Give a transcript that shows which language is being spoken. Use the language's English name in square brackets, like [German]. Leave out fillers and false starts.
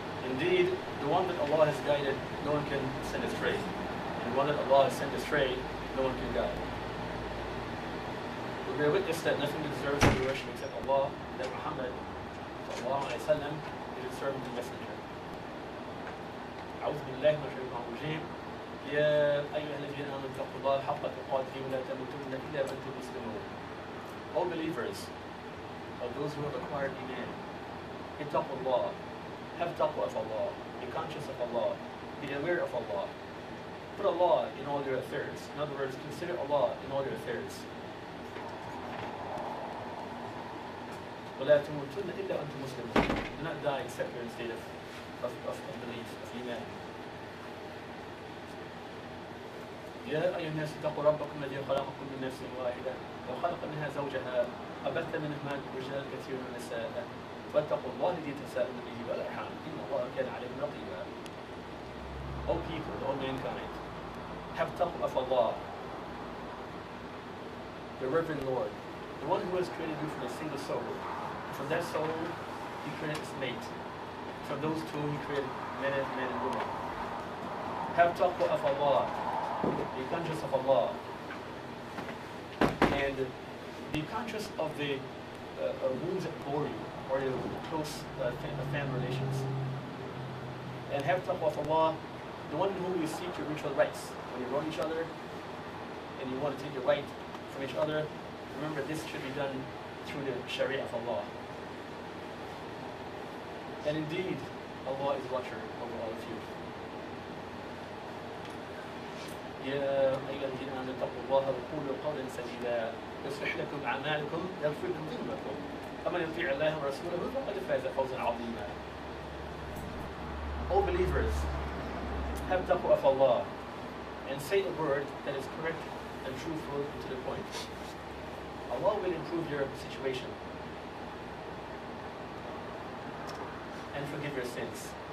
[English] Indeed, the one that Allah has guided, no one can send astray. And the one that Allah has sent astray, no one can guide. We bear witness that nothing deserves to be worshipped except Allah, and that Muhammad sallallahu alayhi wa sallam is His servant and messenger. [Arabic] أعوذ بالله من الشيطان الرجيم. يا أيها الذين آمنوا اتقوا الله حق تقاته ولا تموتن إلا وأنتم مسلمون. [English] O believers, of those who have acquired Iman, [Arabic] اتقوا الله, [English] have taqwa of Allah, be conscious of Allah, be aware of Allah. Put Allah in all your affairs. In other words, consider Allah in all your affairs. [Arabic] ولا تموتن إلا وأنتم مسلمون. [English] Do not die except you're in a state of belief, of Iman. [Arabic] يا أيها الناس اتقوا ربكم الذي خلقكم من نفس واحدة وخلق منها زوجها وبث منهما رجالا كثيرا ونساء واتقوا الله الذي تساءلون به والأرحام إن الله كان عليكم رقيبا. [English] O people, O mankind, have taqwa of Allah, the reverend Lord, the one who has created you from a single soul. From that soul, He created His mate. From those two, He created men and women. Have taqwa of Allah, be conscious of Allah, and be conscious of the wounds that bore you, or your close family relations. And have taqwa of Allah, the one in whom you seek your mutual rights. When you wrong each other, and you want to take your right from each other, remember this should be done through the Sharia of Allah. And indeed, Allah is watcher over all of you. [Arabic] يا أيها الذين آمنوا اتقوا الله وقولوا قولا سديدا يصلح لكم أعمالكم يغفر لكم ذنوبكم ومن يطيع الله ورسوله فقد فاز فوزا عظيما. [English] O believers, have taqwa of Allah and say a word that is correct and truthful and to the point. Allah will improve your situation and forgive your sins.